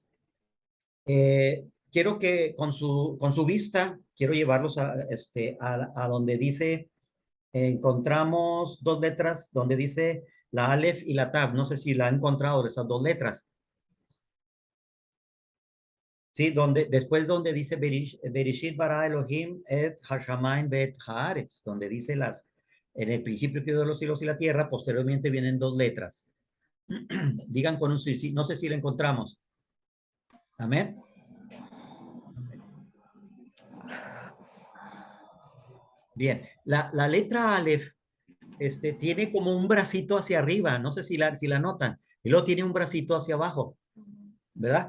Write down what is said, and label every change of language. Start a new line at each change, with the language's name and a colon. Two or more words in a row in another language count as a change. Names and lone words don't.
Spanish: Quiero que con su vista, quiero llevarlos a donde dice, encontramos dos letras, donde dice la Aleph y la Tab. No sé si la han encontrado de esas dos letras. Sí, después donde dice
Hebrew: בראשית ברא אלהים את השמים ואת הארץ,
Spanish: donde dice en el principio creó los cielos y la tierra, posteriormente vienen dos letras. Digan con un sí, sí, no sé si la encontramos. Amén. Bien, la letra Aleph tiene como un bracito hacia arriba, no sé si la notan, y luego tiene un bracito hacia abajo, ¿verdad?